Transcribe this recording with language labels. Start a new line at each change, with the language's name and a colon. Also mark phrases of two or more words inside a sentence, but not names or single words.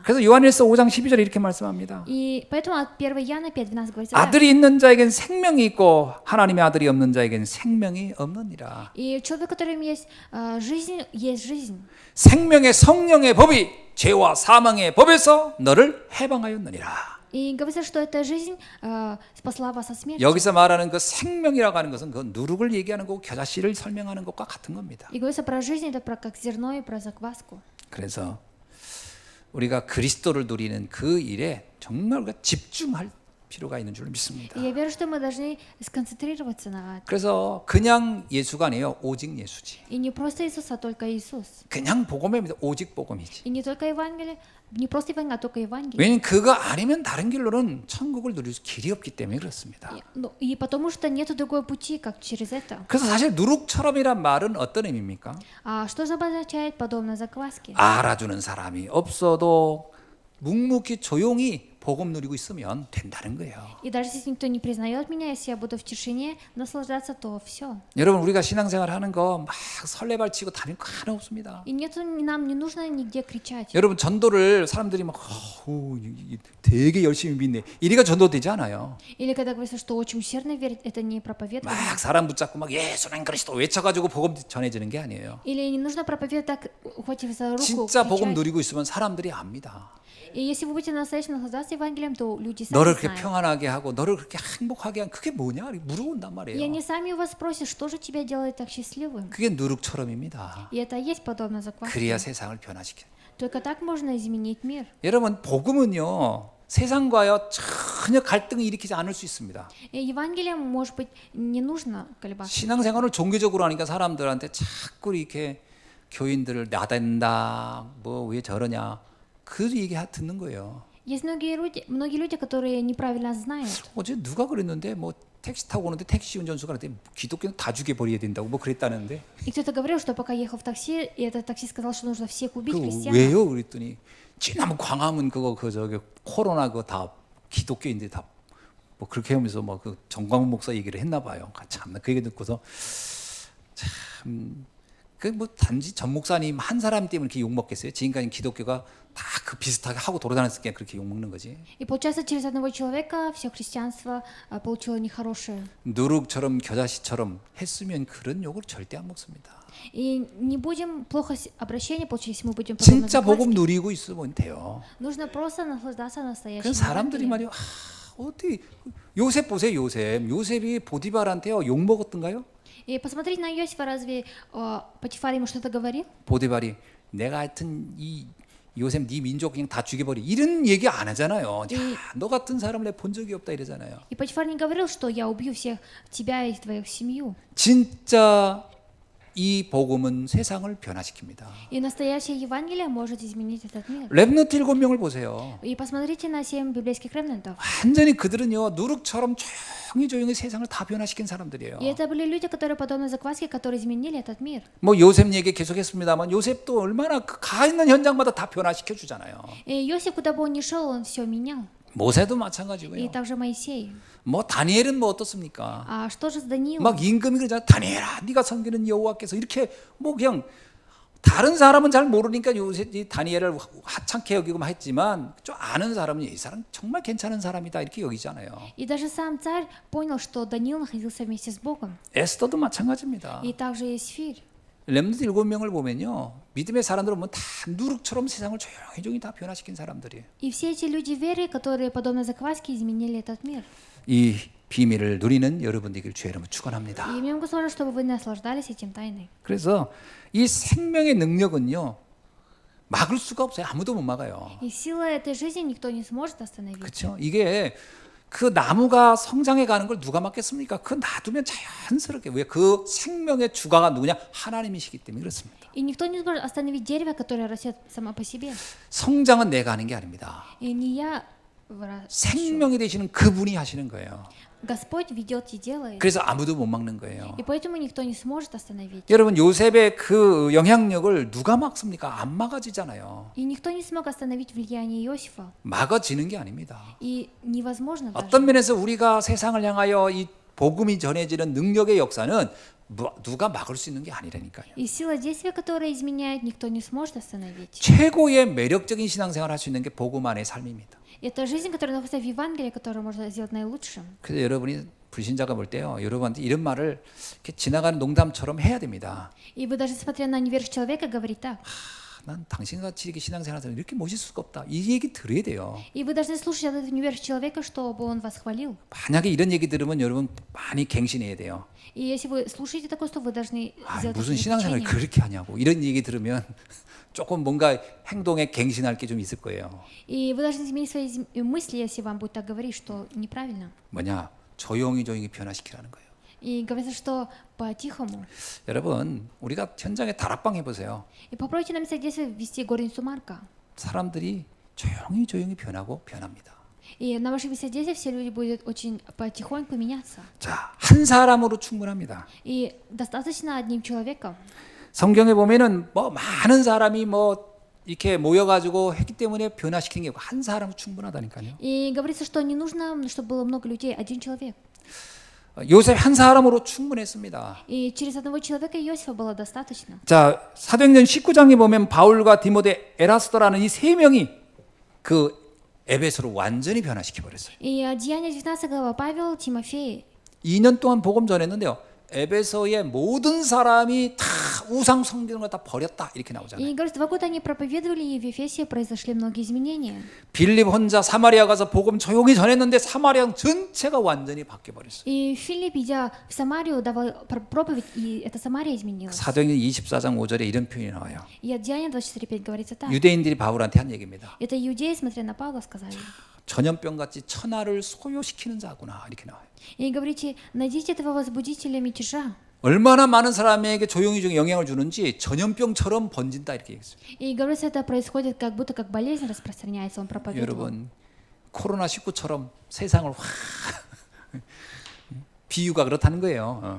Korean: 그래서 요한일서 5장 12절에 이렇게 말씀합니다.
Russian: И поэтому от 1 Иоанна 5:12 говорится так.
Korean: 아들이 있는 자에겐 생명이 있고 하나님의 아들이 없는 자에겐 생명이 없느니라.
Russian: И человек, которым есть жизнь, есть жизнь.
Korean: 생명의 성령의 법이 죄와 사망의 법에서 너를 해방하였느니라.
Russian: И говорится, что эта жизнь спасла вас от смерти.
Korean: 여기서 말하는 그 생명이라고 하는 것은 그 누룩을 얘기하는 거고 겨자씨를 설명하는 것과 같은 겁니다.
Russian: И говорится про жизнь, это про как зерно и про закваску.
Korean: 그래서 우리가 그리스도를 누리는 그 일에 정말 우리가 집중할 필요가 있는 줄 믿습니다.
Russian: И я верю, что мы должны сконцентрироваться на этом.
Korean: 그래서 그냥 예수가 아니에요. 오직 예수지.
Russian: И не просто Иисус, а только Иисус.
Korean: 그냥 복음입니다. 오직 복음이지.
Russian: И не только Евангелие, не просто Евангелие, а только Евангелие.
Korean: 왜냐하면 그거 아니면 다른 길로는 천국을 누릴 길이 없기 때문에 그렇습니다.
Russian: И потому что нет другой пути, как через это.
Korean: 그래서 사실 누룩처럼이란 말은 어떤 의미입니까?
Russian: А что же обозначает подобно закваске?
Korean: 알아주는 사람이 없어도 묵묵히 조용히 복음 누리고 있으면 된다는 거예요.
Russian: И даже если никто не признает меня, если я буду в тишине наслаждаться, то все.
Korean: 여러분 우리가 신앙생활 하는 거 막 설레발치고 다닐 거 하나 없습니다.
Russian: И нам не нужно нигде кричать.
Korean: 여러분 전도를 사람들이 막 되게 열심히 믿네. 이래가 전도되지 않아요.
Russian: Или когда говорится, что очень усердно верит, это не проповедование.
Korean: 막 사람 붙잡고 막 예수는 그리스도 외쳐가지고 복음 전해지는 게 아니에요.
Russian: Или не нужно проповедовать так, ухватив за руку,
Korean: 진짜 복음
Russian: кричать.
Korean: 누리고 있으면 사람들이 압니다.
Russian: И если вы будете настоящим наслаждаться Евангелием, то люди сами
Korean: 너를 그렇게
Russian: знают.
Korean: 평안하게 하고 너를 그렇게 행복하게 한 그게 뭐냐? 물어본단
Russian: И
Korean: 말이에요.
Russian: они сами у вас спросят, что же тебя делает так счастливым?
Korean: 그게 누룩처럼입니다.
Russian: И это и есть подобно закваске.
Korean: 그래야 세상을 변화시켜.
Russian: Только так можно изменить мир.
Korean: 여러분 복음은요 세상과요 전혀 갈등을 일으키지 않을 수 있습니다.
Russian: И Евангелием, может быть, не нужно колебаться.
Korean: 신앙생활을 종교적으로 하니까 사람들한테 자꾸 이렇게 교인들을 나댄다, 뭐 왜 저러냐 그 얘기 듣는 거예요.
Russian: Есть многие люди, которые неправильно знают.
Korean: 어제 누가 그랬는데 뭐 택시 타고 오는데 택시 운전수가 그랬더니 기독교는 다 죽여버려야 된다고 뭐 그랬다는데
Russian: И кто-то говорил, что пока ехал в такси, и этот таксист сказал, что нужно всех убить,
Korean: 그
Russian: христиан.
Korean: 왜요? 그랬더니 지난 광화문 그거 그 저기 코로나 그거 다 기독교인들 다 뭐 그렇게 하면서 뭐 그 정광훈 목사 얘기를 했나 봐요. 참 그 얘기 듣고서 참 그 뭐 단지 전 목사님 한 사람 때문에 이렇게 욕 먹겠어요? 지금까지 기독교가 다 그 비슷하게 하고 돌아다녔으니까 그렇게 욕 먹는 거지.
Russian: И получается, через одного человека все христианство получило нехорошее.
Korean: 누룩처럼 겨자씨처럼 했으면 그런 욕을 절대 안 먹습니다.
Russian: И не будем плохо обращение получить, если мы будем подобно
Korean: 진짜 복음
Russian: закваске.
Korean: 누리고 있으면 돼요.
Russian: Нужно просто наслаждаться
Korean: 그
Russian: настоящим
Korean: 사람들이
Russian: Евангелием.
Korean: 말이요. 어떻게 요셉 보세요, 요셉. 요셉이 보디발한테요 욕 먹었던가요?
Russian: И посмотреть на Иосифа, разве Патифар ему что-то говорил?
Korean: 보디발이 내가 하여튼 이 요셉 네 민족 그냥 다 죽여버리 이런 얘기 안 하잖아요. 야, 너 같은 사람을 내가 본 적이 없다 이러잖아요.
Russian: И Патифар не говорил, что я убью всех тебя и твою семью.
Korean: 진짜 이 복음은 세상을 변화시킵니다.
Russian: И настоящее Евангелие может изменить этот мир.
Korean: 렘넌트 7명을 보세요.
Russian: И посмотрите на 7 библейских ремнантов.
Korean: 완전히 그들은요 누룩처럼 조용히 세상을 다 변화시킨 사람들이에요.
Russian: И это были люди, которые подобно закваске, которые изменили этот мир.
Korean: 뭐 요셉 얘기 계속했습니다만 요셉도 얼마나 가 있는 현장마다 다 변화시켜 주잖아요.
Russian: И Иосиф, куда бы он ни шел, он все менял.
Korean: 모세도
Russian: И
Korean: 마찬가지고요.
Russian: также Моисей.
Korean: 뭐 다니엘은 뭐 어떻습니까?
Russian: А что же с Даниилом?
Korean: 막 임금이 그러잖아. 다니엘아, 네가 섬기는 여호와께서 이렇게 뭐 그냥 다른 사람은 잘 모르니까 요새 이 다니엘을 하찮게 여기고 했지만 좀 아는 사람은 이 사람 정말 괜찮은 사람이다 이렇게 여기잖아요.
Russian: И даже сам царь понял, что Даниил находился вместе с Богом.
Korean: 에스더도 마찬가지입니다.
Russian: И также Есфирь.
Korean: 렘넌트 7명을 보면요. 믿음의 사람들은 보면 다 누룩처럼 세상을 조용히 다 변화시킨 사람들이에요.
Russian: И все эти люди веры, которые подобно закваске изменили этот мир.
Korean: 이 비밀을 누리는 여러분들에게 주의 이름으로 축원합니다.
Russian: И имеем Господа, чтобы вы наслаждались этим тайной.
Korean: 그래서 이 생명의 능력은요. 막을 수가 없어요. 아무도 못 막아요.
Russian: И сила этой жизни никто не сможет остановить.
Korean: 그렇죠? 이게 그 나무가 성장해 가는 걸 누가 막겠습니까? 그 놔두면 자연스럽게 왜 그 생명의 주가가 누구냐? 하나님이시기 때문에 그렇습니다.
Russian: И никто не сможет остановить дерево, которое растет само по себе.
Korean: 성장은 내가 하는 게 아닙니다.
Russian: И не я
Korean: 생명이 되시는 그분이 하시는 거예요.
Russian: Господь ведет и делает.
Korean: 그래서 아무도 못 막는 거예요.
Russian: И поэтому никто не сможет остановить.
Korean: 여러분 요셉의 그 영향력을 누가 막습니까? 안 막아지잖아요.
Russian: И никто не смог остановить влияние Иосифа.
Korean: 막아지는 게 아닙니다.
Russian: И невозможно даже.
Korean: 어떤 면에서 우리가 세상을 향하여 이 복음이 전해지는 능력의 역사는 누가 막을 수 있는 게 아니라니까요.
Russian: И сила действия, которая изменяет, никто не сможет остановить.
Korean: 최고의 매력적인 신앙생활을 할 수 있는 게 복음 안의 삶입니다.
Russian: Это жизнь, которая находится в Евангелии, которую можно сделать наилучшим.
Korean: 그래서 여러분이 불신자가 볼 때요, 여러분한테 이런 말을 이렇게 지나가는 농담처럼 해야 됩니다.
Russian: И вы даже смотря на неверующего человека говорить так.
Korean: 난 당신같이 이렇게 신앙생활하면서 이렇게 멋있을 수가 없다. 이 얘기 들어야 돼요.
Russian: И вы должны слушать от этого неверующего человека, чтобы он вас хвалил.
Korean: 만약에 이런 얘기 들으면 여러분 많이 갱신해야 돼요.
Russian: И если вы слушаете такое, то вы должны сделать
Korean: 무슨
Russian: такие
Korean: 신앙생활을
Russian: заключения.
Korean: 그렇게 하냐고 이런 얘기 들으면 조금 뭔가 행동에 갱신할 게 좀 있을 거예요.
Russian: И вы должны изменить свои мысли, если вам будет так говорить, что неправильно.
Korean: 뭐냐? 조용히 변화시키라는 거예요.
Russian: И говорится, что по-тихому.
Korean: 여러분, 우리가 현장에 다락방 해보세요.
Russian: И попробуйте на месте действия ввести горницу Марка.
Korean: 사람들이 조용히 변하고 변합니다.
Russian: И на ваших местах действия все люди будут очень потихоньку меняться.
Korean: 자, 한 사람으로 충분합니다.
Russian: И достаточно одним человеком.
Korean: 성경에 보면은 뭐 많은 사람이 뭐 이렇게 모여가지고 했기 때문에 변화시키는 게 한 사람 충분하다니까요.
Russian: И говорится, что не нужно, чтобы было много людей, один человек.
Korean: 요셉 한 사람으로 충분했습니다.
Russian: И через одного человека Иосифа было достаточно.
Korean: 자, 사도행전 19장에 보면 바울과 디모데, 에라스도라는 이 세 명이 그 에베소를 완전히 변화시켜 버렸어요.
Russian: И Деяния 19 глава Павел, Тимофей.
Korean: 2년 동안 복음 전했는데요. 에베소의 모든 사람이 다 우상 숭배하는 걸 다 버렸다 이렇게 나오잖아요.
Russian: И говорит, 2 года они проповедовали, и в Ефесе произошли многие изменения.
Korean: 빌립 혼자 사마리아 가서 복음 조용히 전했는데 사마리아 전체가 완전히 바뀌어 버렸어요.
Russian: И Филипп, идя в Самарию, давал проповедь, и эта Самария изменилась.
Korean: 사도행전 24장 5절에 이런 표현이 나와요.
Russian: И от Деяния 24:5 говорится так.
Korean: 유대인들이 바울한테 한 얘기입니다.
Russian: Это иудеи, смотря на Павла, сказали.
Korean: 전염병같이 천하를 소요시키는 자구나 이렇게 나와요.
Russian: И говорите, найдите этого возбудителя мятежа.
Korean: 얼마나 많은 사람에게 조용히 영향을 주는지 전염병처럼 번진다 이렇게 얘기했어요.
Russian: И говорится, это происходит как будто как болезнь распространяется, он проповедовал.
Korean: 여러분 코로나 19처럼 세상을 확 비유가 그렇다는 거예요.